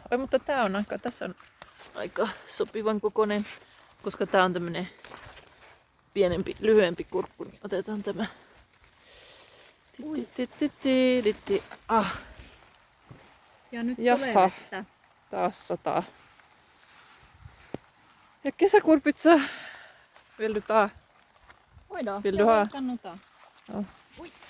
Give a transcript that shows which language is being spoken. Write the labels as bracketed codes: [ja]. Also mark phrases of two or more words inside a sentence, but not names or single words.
[fi] Oi, mutta tää on tässä on aika sopivan kokoinen, koska tää on tämmönen pienempi, lyhyempi kurkku, niin otetaan tämä. Ja nyt Jaha. tulee vettä. Taas sataa. Ja kesäkurpitsa. [sv] Vill du ta? Oj då, Vill du ha? jag kan nog ta. Ja. Oj.